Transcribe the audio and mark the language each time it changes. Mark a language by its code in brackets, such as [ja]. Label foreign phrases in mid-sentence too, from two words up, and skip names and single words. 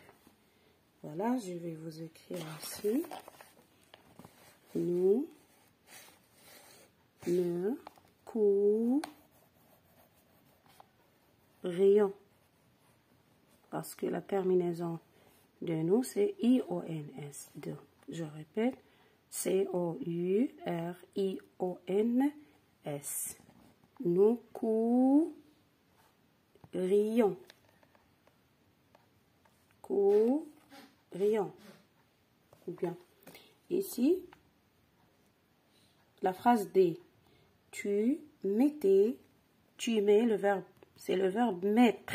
[fr] Voilà, je vais vous écrire ici. Nous ne courions. Parce que la terminaison de nous, c'est I-O-N-S. Je répète, C-O-U-R-I-O-N-S. Nous courions. Courions. Bien. Ici, la phrase D. Tu mets le verbe, c'est le verbe mettre.